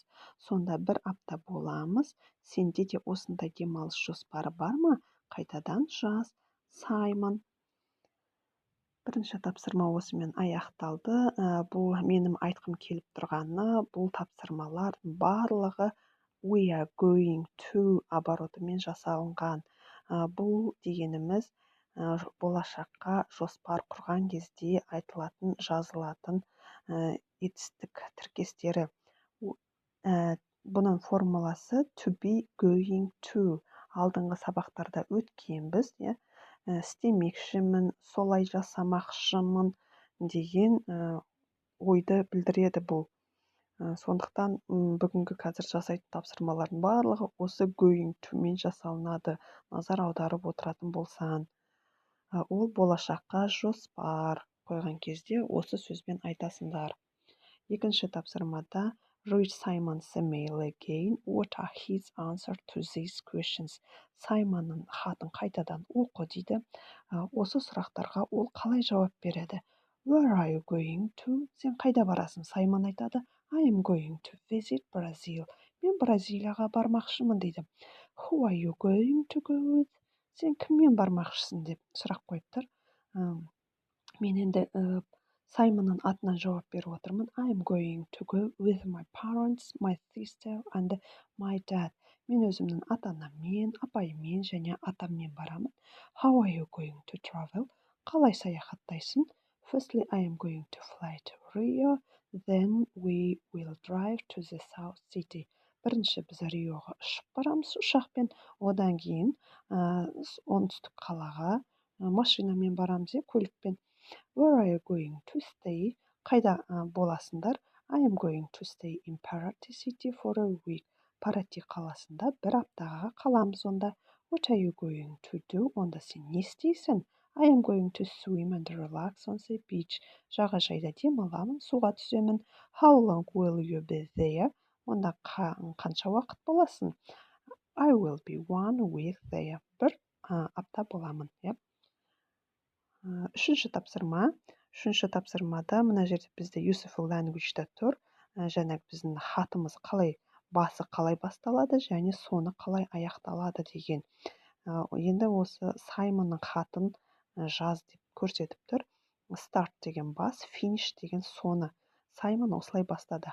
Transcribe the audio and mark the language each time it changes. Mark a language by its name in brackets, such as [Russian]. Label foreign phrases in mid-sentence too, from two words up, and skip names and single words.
[Kazakh] Сонда бір апта боламыз. Сенде де осындай демалыс жоспары бар ма? Қайтадан жаз, Саймон. Бірінші тапсырма осымен аяқталды. Бұл менің айтқым келіп тұрғаны, бұл тапсырмалар барлығы [English] we are going to [Kazakh] оборотымен жасалынған. Бұл дегеніміз болашаққа жоспар құрған кезде айтылатын, жазылатын етістік тіркестері. Бұның формуласы [English] to be going to. [Kazakh] Алдыңғы сабақтарда өткенбіз, істемекшімін, солай жасамақшымын деген ойды білдіреді бұл. Сондықтан бүгінгі қазір жасайтын тапсырмалардың барлығы осы [English] going to [Kazakh] мен жасалынады. Назар аударып отыратын болсан. Ол болашаққа жоспар қойған кезде осы сөзбен айтасыңдар. Екінші тапсырмада [English] read Simon's email again. What are his answers to these questions? [Kazakh] Саймонның хатын қайтадан оқы дейді. Осы сұрақтарға ол қалай жауап береді? [English] Where are you going to? [Kazakh] Сен қайда барасың? Саймон айтады. [English] I am going to visit Brazil. [Kazakh] Мен Бразилияға бармақшымын дейді. [English] Who are you going to go with? [Kazakh] Сен кіммен бармақшысың деп сұрақ қойып тұр. Мен енді Саймонның атынан жауап беріп отырмын. [English] I am going to go with my parents, my sister and my dad. [Kazakh] Мен өзімнің ата-анаммен, апайыммен және атаммен барамын. [English] How are you going to travel? [Kazakh] Қалай саяхаттайсың? [English] Firstly, I am going to fly to Rio. Then we will drive to the south city. [Kazakh] Бірінші біз Риоға ұшып барамыз ұшақпен. Одан кейін оңтүстік қалаға машинамен барамыз, көлікпен. [English] Where are you going to stay? [Kazakh] Қайда боласыңдар? [English] I am going to stay in Paraty city for a week. [Kazakh] Парати қаласында бір аптаға қаламыз онда. [English] What are you going to do? [Kazakh] Онда сен не істейсің? [English] I am going to swim and relax on the beach. [Kazakh] Жағажайда демаламын, суға түсемін. [English] How long will you be there? [Kazakh] Онда қанша уақыт боласың? [English] I will be 1 week there. [Kazakh] Бір апта боламын. Үшінші тапсырма. Үшінші тапсырмада мына жерде бізде [English] useful language- [Kazakh] да тұр. Жаңағы біздің хатымыз қалай басы қалай басталады және соңы қалай аяқталады деген. Енді осы Саймонның хатын жаз деп көрсетіп тұр. Start деген бас, finish деген соңы. Саймон осылай бастады.